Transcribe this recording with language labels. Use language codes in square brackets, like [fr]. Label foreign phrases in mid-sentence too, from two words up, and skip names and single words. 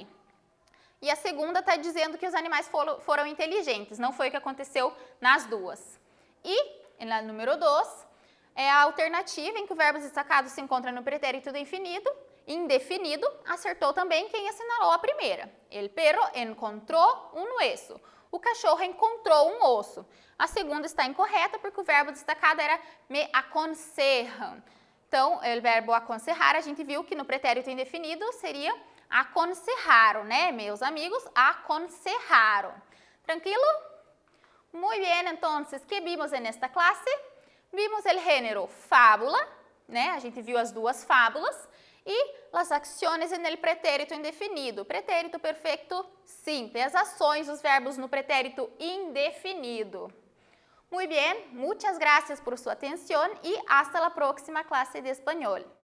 [pt] E a segunda está dizendo que os animais foram inteligentes, não foi o que aconteceu nas duas. E, na número 2, é a alternativa em que o verbo destacado se encontra no pretérito indefinido, acertou também quem assinalou a primeira. [es] El perro encontrou un hueso. [pt] O cachorro encontrou um osso. A segunda está incorreta porque o verbo destacado era me aconselham. Então, o verbo aconselhar, a gente viu que no pretérito indefinido seria aconselharam, né? Meus amigos aconselharam. Tranquilo? [es] Muy bien, entonces, ¿qué vimos en esta clase? [pt] Vimos o gênero fábula, né? A gente viu as duas fábulas. E as ações no pretérito indefinido. Pretérito perfeito simple. As ações dos verbos no pretérito indefinido. [es] Muy bien, muchas gracias por su atención y hasta la próxima clase de español.